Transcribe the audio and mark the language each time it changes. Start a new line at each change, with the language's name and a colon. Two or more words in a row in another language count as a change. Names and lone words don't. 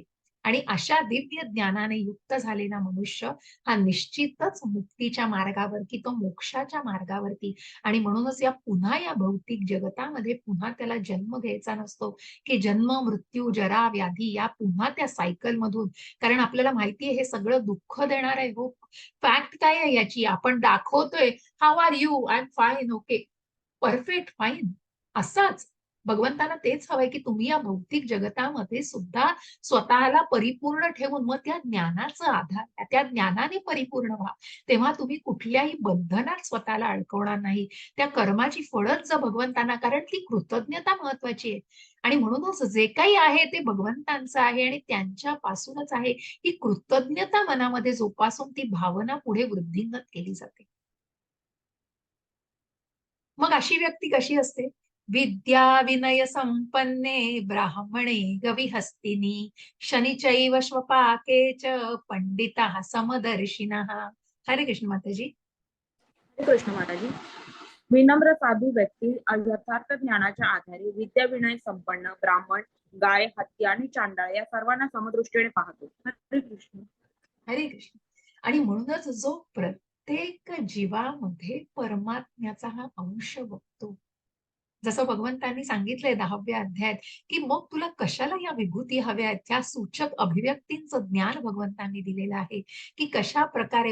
Marathi: आणि अशा दिव्य ज्ञानाने युक्त झालेला मनुष्य हा निश्चितच मुक्तीच्या मार्गावर की तो मोक्षाच्या मार्गावरती. आणि म्हणूनच या भौतिक जगतामध्ये पुन्हा त्याला जन्म घ्यायचा नसतो, की जन्म, मृत्यू, जरा, व्याधी या पुन्हा त्या सायकल मधून. कारण आपल्याला माहितीये हे सगळं दुःख देणार आहे हो. फॅक्ट काय आहे याची, आपण दाखवतोय
English: How are you, I am fine, okay, perfect, fine,
Marathi: असाच भगवंतांना तेच हवंय की तुम्ही या भौतिक जगतामध्ये सुद्धा स्वतःला परिपूर्ण ठेवून मग त्या ज्ञानाचा आधार, त्या ज्ञानाने परिपूर्ण व्हा. तेव्हा तुम्ही कुठल्याही बंधनात स्वतःला अडकवणार नाही. त्या कर्माची फळच भगवंतांना, कारण ती कृतज्ञता महत्वाची आहे. आणि म्हणूनच जे काही आहे ते भगवंतांचं आहे आणि त्यांच्यापासूनच आहे. ही कृतज्ञता मनामध्ये जोपासून ती भावना पुढे वृद्धिंगत केली जाते. मग अशी व्यक्ती कशी असते?
Sanskrit: विद्या विनय संपन्ने ब्राह्मणे गविहस्तिनी शनिचैव श्वपाके च पंडिता समदर्शिनः.
Marathi: हरे कृष्ण माताजी. हरे कृष्ण माताजी. विनम्र साधू व्यक्ती यथार्थ ज्ञानाच्या आधारे विद्या विनय संपन्न ब्राह्मण, गाय, हत्ती आणि चांडाळ या सर्वांना समदृष्टीने पाहतो. हरे कृष्ण. हरे कृष्ण. आणि म्हणूनच जो प्रत्येक जीवामध्ये परमात्म्याचा हा अंश बघतो, जसं भगवंतांनी सांगितलंय 10व्या अध्यायात, की मग तुला कशाला या विभूती हव्या आहेत, त्या सूचक अभिव्यक्तींचं ज्ञान भगवंतांनी दिलेलं आहे, की कशा प्रकारे.